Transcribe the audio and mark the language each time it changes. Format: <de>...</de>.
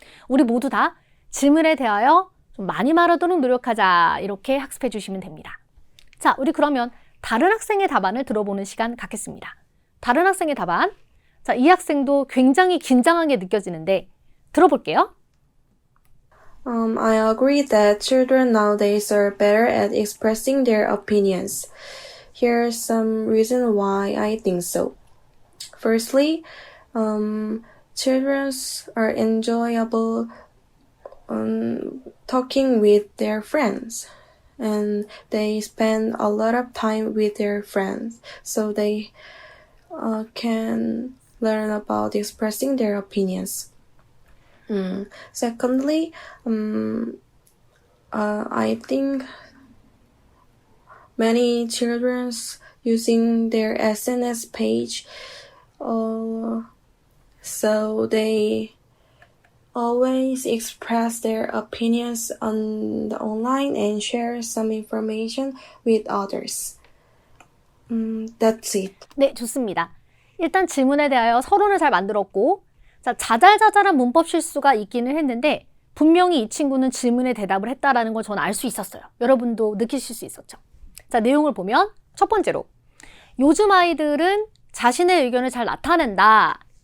<ko>우리 모두 다 질문에 대하여 좀 많이 말하도록 노력하자. 이렇게 학습해 주시면 됩니다. 자, 우리 그러면 다른 학생의 답안을 들어보는 시간 갖겠습니다. 다른 학생의 답안. 자, 이 학생도 굉장히 긴장하게 느껴지는데 들어볼게요.</ko> <en>I agree that children nowadays are better at expressing their opinions. Here's some reason why I think so. Firstly, children are enjoyable talking with their friends. And they spend a lot of time with their friends, so they can learn about expressing their opinions. Secondly, I think many children using their SNS page, so they always express their opinions on the online and share some information with others. That's it.</en> <ko>네, 좋습니다. 일단 질문에 대하여 서론을 잘 만들었고, 자, 자잘자잘한 문법 실수가 있기는 했는데 분명히 이 친구는 질문에 대답을 했다라는 걸 저는 알 수 있었어요. 여러분도 느끼실 수 있었죠. 자, 내용을 보면 첫 번째로 요즘 아이들은 자신의 의견을 잘 나타낸다.</ko>